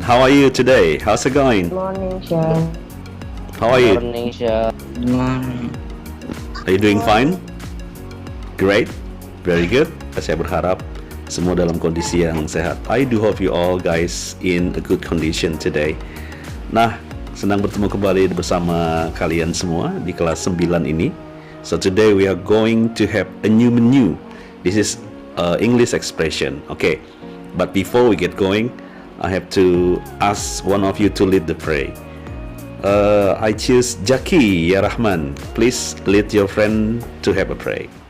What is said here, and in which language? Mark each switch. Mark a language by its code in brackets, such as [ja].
[en] How are you today? How's it going? Good morning, Sean. How are you? Morning, Sean. Are you doing fine? Great, very good. [id] Saya berharap semua dalam kondisi yang sehat. [en] I do hope you all guys in a good condition today. [id] Nah, senang bertemu kembali bersama kalian semua di kelas 9 ini. [en] So today we are going to have a new menu. This is English expression. Okay, but before we get going, I have to ask one of you to lead the prayer. I choose Jaki Ya Rahman. Please lead your friend to have a prayer.